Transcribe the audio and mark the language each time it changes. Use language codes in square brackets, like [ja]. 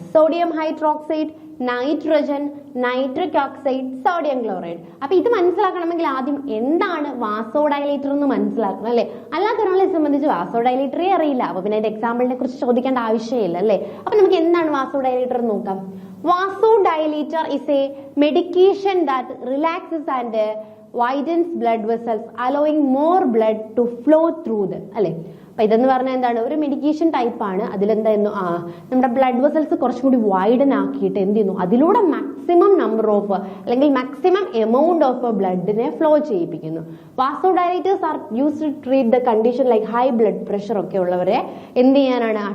[ml] Sodium hydroxide, nitrogen, nitric oxide, sodium chloride. അപ്പൊ ഇത് മനസ്സിലാക്കണമെങ്കിൽ ആദ്യം എന്താണ് വാസോഡയലേറ്റർ എന്ന് മനസ്സിലാക്കണം അല്ലെ. അല്ലാത്ത ഒരാളെ സംബന്ധിച്ച് വാസോഡയലേറ്ററേ അറിയില്ല, അപ്പൊ പിന്നെ അതിന്റെ എക്സാമ്പിളിനെ കുറിച്ച് ചോദിക്കേണ്ട ആവശ്യമില്ല അല്ലെ. അപ്പൊ നമുക്ക് എന്താണ് വാസോഡയലേറ്റർ എന്ന് നോക്കാം. [en] Vasodilator is a medication that relaxes and widens blood vessels, allowing more blood to flow through them. [ml] അല്ലെ. അപ്പൊ ഇതെന്ന് പറഞ്ഞാൽ എന്താണ്? ഒരു മെഡിക്കേഷൻ ടൈപ്പ് ആണ്. അതിലെന്തായിരുന്നു? നമ്മുടെ ബ്ലഡ് വെസൽസ് കുറച്ചും കൂടി വൈഡൻ ആക്കിയിട്ട് എന്ത് ചെയ്യുന്നു? അതിലൂടെ മാക്സിമം നമ്പർ ഓഫ് അല്ലെങ്കിൽ maximum amount of ബ്ലഡിനെ flow ചെയ്യിപ്പിക്കുന്നു. [en] vasodilators are used to treat the condition like high blood pressure [ml] ഒക്കെ ഉള്ളവരെ എന്ത് ചെയ്യാനാണ്?